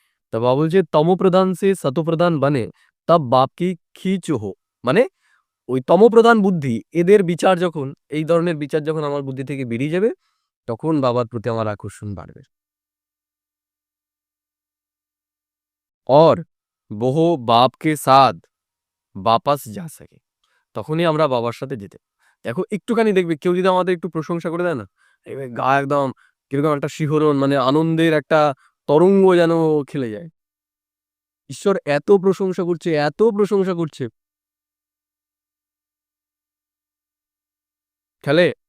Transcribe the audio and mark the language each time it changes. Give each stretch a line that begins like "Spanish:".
Bangla: তা বাবা বলছে
Hindi: তমপ্রধান সে সতপ্রধান বানে তব বাপ কি খিচ হো।
Bangla: মানে ওই তমপ্রধান বুদ্ধি, এদের বিচার যখন, এই ধরনের বিচার যখন আমার বুদ্ধি থেকে বেরিয়ে যাবে, তখন বাবার প্রতি আমার আকর্ষণ বাড়বে।
Hindi: और वो बाप के साथ वापस जा सके,
Bangla: তখনই আমরা বাবার সাথে যেতে। দেখো একটুখানি দেখবে কেউ যদি আমাদের একটু প্রশংসা করে দেয় না, দেখবে গা একদম কিরকম একটা শিহরণ, মানে আনন্দের একটা তরঙ্গ যেন খেলে যায়। ঈশ্বর এত প্রশংসা করছে, এত প্রশংসা করছে, খেলে।